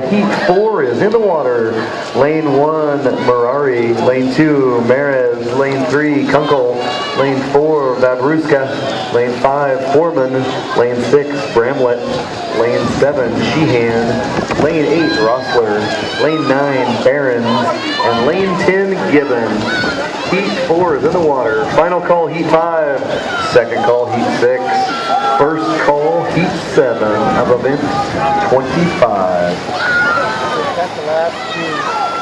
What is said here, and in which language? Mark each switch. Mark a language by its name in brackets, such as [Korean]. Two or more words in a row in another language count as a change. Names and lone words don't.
[English] Heat 4 is in the water. Lane 1, Merari. Lane 2, Marez. Lane 3, Kunkel. Lane 4, Vabruska. Lane 5, Foreman. Lane 6, Bramlett. Lane 7, Sheehan. Lane 8, Rossler. Lane 9, Barons. And lane 10, Gibbon. Heat 4 is in the water. Final call, heat 5. Second call, heat 6. First call, heat 7 of event 25. That's the last two.